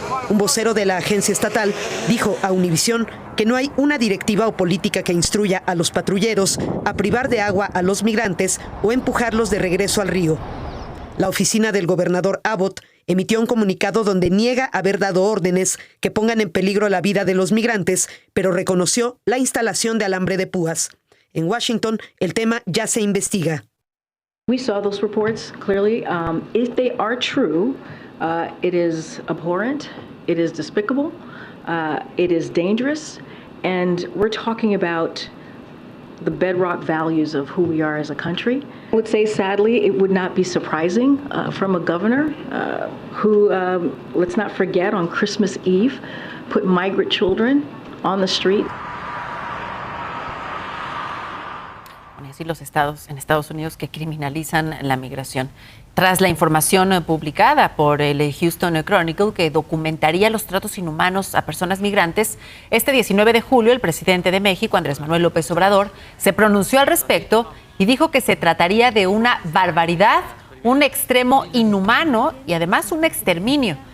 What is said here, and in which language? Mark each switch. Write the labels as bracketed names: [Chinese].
[Spanish] Un vocero de la agencia estatal dijo a Univisión que no hay una directiva o política que instruya a los patrulleros a privar de agua a los migrantes o empujarlos de regreso al río. La oficina del gobernador Abbott emitió un comunicado donde niega haber dado órdenes que pongan en peligro la vida de los migrantes, pero reconoció la instalación de alambre de púas. En Washington, el tema ya se investiga. [English] We saw those reports clearly. If they are true, it is abhorrent, it is despicable, it is dangerous, and we're talking about the bedrock values of who we are as a country. I would say, sadly, it would not be surprising from a governor who, let's not forget, on Christmas Eve, put migrant children on the street. [Spanish] así los estados en Estados Unidos que criminalizan la migración. Tras la información publicada por el Houston Chronicle que documentaría los tratos inhumanos a personas migrantes, este 19 de julio el presidente de México, Andrés Manuel López Obrador, se pronunció al respecto y dijo que se trataría de una barbaridad, un extremo inhumano y además un exterminio.